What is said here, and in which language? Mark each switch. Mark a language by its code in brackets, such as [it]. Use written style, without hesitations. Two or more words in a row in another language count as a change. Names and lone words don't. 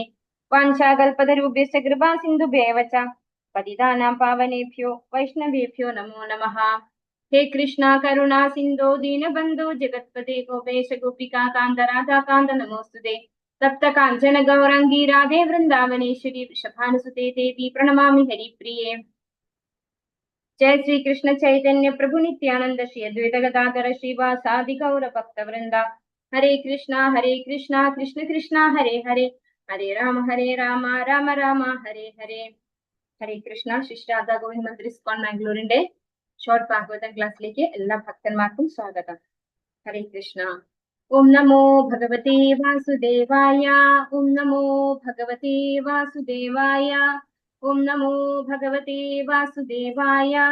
[sa] വാഞ്ചാകൽപതരുഭ്യശ്ച കൃപാ സിന്ധുഭ്യേവ ച പതിതാനാം പാവനേഭ്യോ വൈഷ്ണവേഭ്യോ നമോ നമഃ. ഹേ കൃഷ്ണ കരുണാ സിന്ധോ ദീനബന്ധോ ജഗത്പതേ ഗോപേശ ഗോപികാ കാന്ത രാധാകാന്ത നമോസ്തുതേ. തപ്ത കാഞ്ചന ഗൗരാംഗീ രാധേ വൃന്ദാവനേശ്വരി വൃഷഭാനുസുതേ ദേവി പ്രണമാമി ഹരിപ്രിയേ. जय श्री कृष्ण चैतन्य प्रभु नित्यानंद श्री अद्वैत गदाधर श्रीवासादि गौर भक्त वृंदा. हरे कृष्णा कृष्ण कृष्णा हरे हरे. हरे राम राम राम हरे हरे. [ml] ഹരേ കൃഷ്ണ. ശിഷ്ടാദ ഗോവിന്ദ് മന്ത്രി സ്കോൺ മാംഗ്ലൂരിന്റെ ഷോർട്ട് ഭാഗവതം ക്ലാസ്സിലേക്ക് എല്ലാ ഭക്തന്മാർക്കും സ്വാഗതം. [sa] ഹരേ കൃഷ്ണ. ഓം നമോ ഭഗവതേ വാസുദേവായ. ഓം നമോ ഭഗവതേ വാസുദേവായ. ഓം നമോ ഭഗവതേ വാസുദേവായ.